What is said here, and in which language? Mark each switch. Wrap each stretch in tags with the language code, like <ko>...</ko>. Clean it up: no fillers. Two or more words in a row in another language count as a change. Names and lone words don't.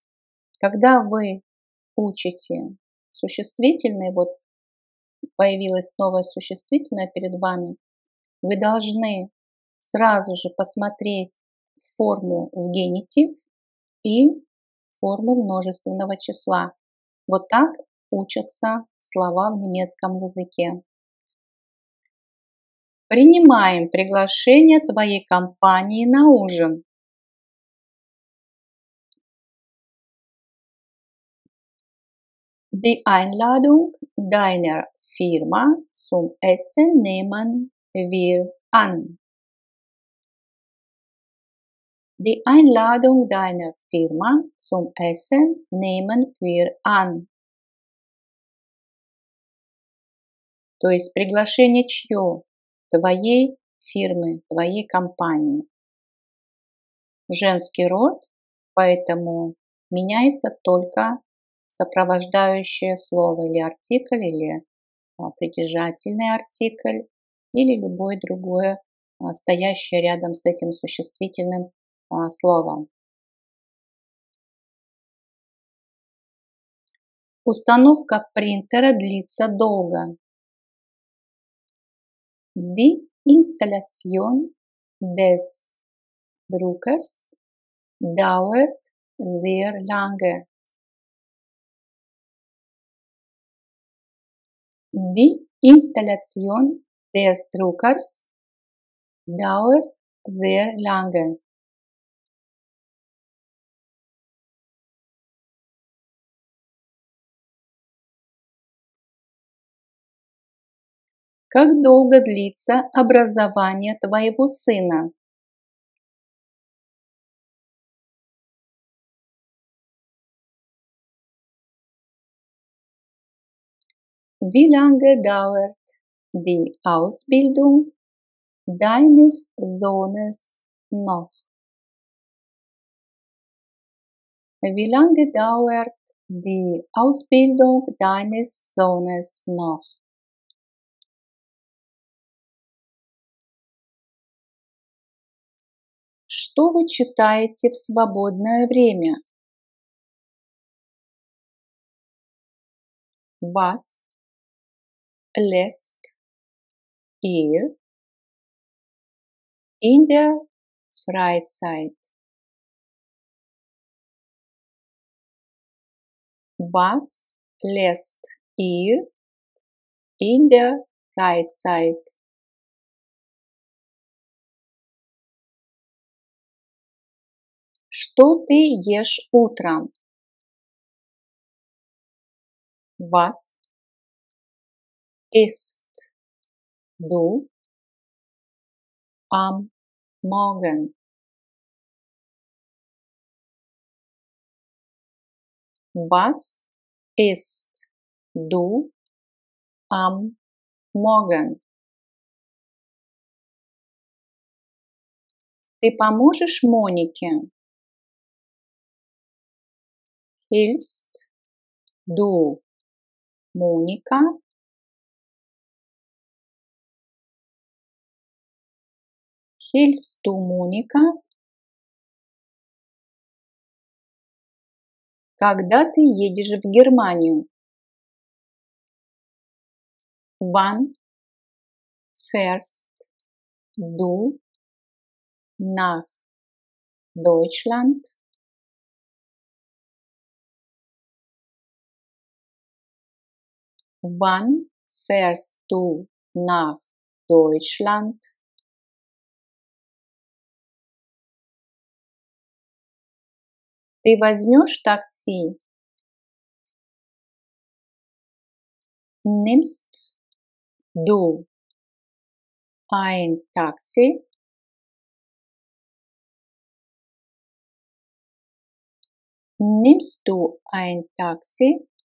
<ru>Когда вы учите существительные, вот появилось новое существительное перед вами, вы должны сразу же посмотреть форму в генитив и форму множественного числа. Вот так учатся слова в немецком языке. Принимаем приглашение твоей компании на ужин.</ru> <de>Die Einladung deiner Firma zum Essen nehmen wir an. Die Einladung deiner Firma zum Essen nehmen wir an.</de> <ru>То есть приглашение чье? Твоей фирмы, твоей компании. Женский род, поэтому меняется только сопровождающее слово или артикль, или притяжательный артикль, или любое другое стоящее рядом с этим существительным словом. Установка принтера длится долго.</ru> <de>Die Installation des Druckers dauert sehr lange. Die Installation des Druckers dauert sehr lange.</de> <ru>Как долго длится образование твоего сына?</ru> <de>Wie lange dauert die Ausbildung deines Sohnes noch? Wie lange dauert die Ausbildung deines Sohnes noch?</de> <ru>Что вы читаете в свободное время?</ru> <de>Was lässt ihr in der Freizeit? Was lässt ihr in der Freizeit?</de> <ru>Что ты ешь утром?</ru> <de>Was isst du am Morgen? Was isst du am Morgen?</de> <ru>Ты поможешь Монике?</ru> <de>Hilfst du Monika? Hilfst du Monika?</de> <ru>Когда ты едешь в Германию?</ru> <de>Wann fährst du nach Deutschland? Wann fährst du nach Deutschland?</de> <ru>Ты возьмешь такси?</ru> <de>Nimmst du ein Taxi? Nimmst du ein Taxi?</de>